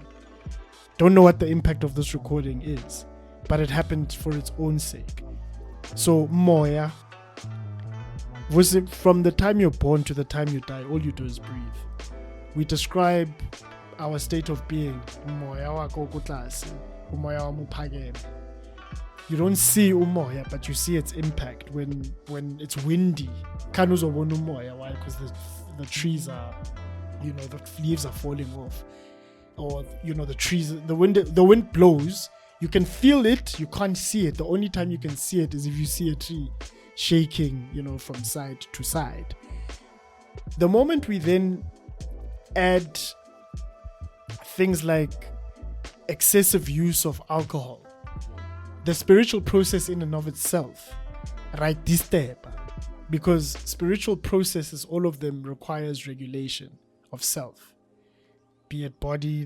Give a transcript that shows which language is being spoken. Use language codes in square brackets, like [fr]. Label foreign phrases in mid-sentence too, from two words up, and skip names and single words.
[en] Don't know what the impact of this recording is, but it happened for its own sake. So Moya, Was it from the time you're born to the time you die, all you do is breathe. We describe our state of being. [zu] Umoya wakho kutlasi, umoya wami uphakeme. [en] You don't see umoya, but you see its impact when it's windy. [zu] Can't uzobona umoya. [en] Why? Because the trees are, the leaves are falling off, or the trees. The wind blows. You can feel it. You can't see it. The only time you can see it is if you see a tree shaking, from side to side. The moment we then add things like excessive use of alcohol, the spiritual process in and of itself, right, disturb, because spiritual processes, all of them requires regulation of self, be it body.